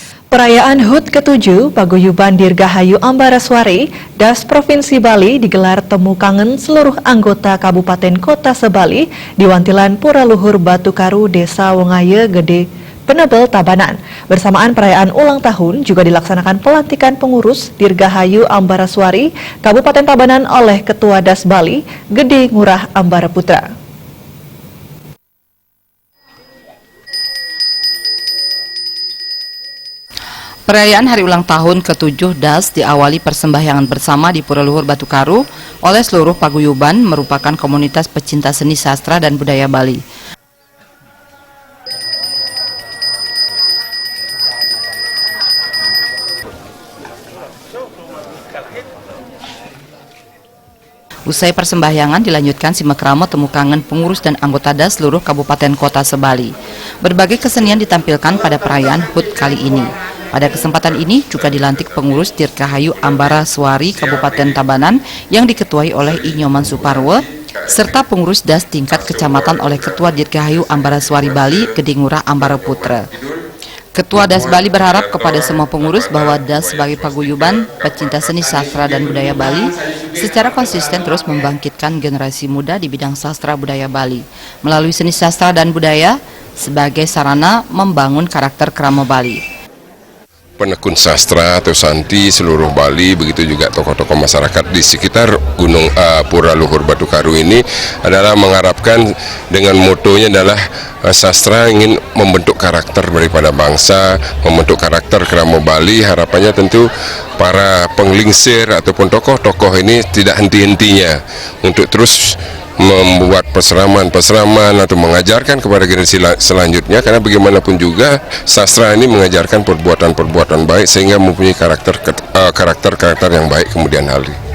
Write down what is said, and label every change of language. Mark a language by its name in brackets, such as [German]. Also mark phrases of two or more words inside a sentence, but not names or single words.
[Indonesian] Perayaan HUT ke-7 Paguyuban Dirgahayu Ambaraswari, Das Provinsi Bali digelar temu kangen seluruh anggota Kabupaten Kota Sebali di Wantilan Pura Luhur Batu Karu, Desa Wongaye Gede, Penebel, Tabanan. Bersamaan perayaan ulang tahun juga dilaksanakan pelantikan pengurus Dirgahayu Ambaraswari Kabupaten Tabanan oleh Ketua Das Bali, Gede Ngurah Ambara Putra. Perayaan hari ulang tahun ke-7 DAS diawali persembahyangan bersama di Pura Luhur Batu Karu oleh seluruh paguyuban merupakan komunitas pecinta seni sastra dan budaya Bali. Usai persembahyangan dilanjutkan simakrama temu kangen pengurus dan anggota DAS seluruh Kabupaten Kota Sebali. Berbagai kesenian ditampilkan pada perayaan HUT kali ini. Pada kesempatan ini juga dilantik pengurus Dirgahayu Ambaraswari Kabupaten Tabanan yang diketuai oleh Inyoman Suparwo, serta pengurus DAS tingkat kecamatan oleh Ketua Dirgahayu Ambaraswari Bali, Gede Ngurah Ambara Putra. Ketua DAS Bali berharap kepada semua pengurus bahwa DAS sebagai paguyuban pecinta seni sastra dan budaya Bali secara konsisten terus membangkitkan generasi muda di bidang sastra budaya Bali melalui seni sastra dan budaya sebagai sarana membangun karakter kerama Bali. Penekun sastra atau santi seluruh Bali, begitu juga tokoh-tokoh masyarakat di sekitar Gunung Pura Luhur Batu Karu ini adalah mengharapkan dengan motonya adalah sastra ingin membentuk karakter daripada bangsa, membentuk karakter kerama Bali. Harapannya tentu para penglingsir ataupun tokoh-tokoh ini tidak henti-hentinya untuk terus membuat peseraman atau mengajarkan kepada generasi selanjutnya, karena bagaimanapun juga sastra ini mengajarkan perbuatan-perbuatan baik sehingga mempunyai karakter yang baik kemudian hari.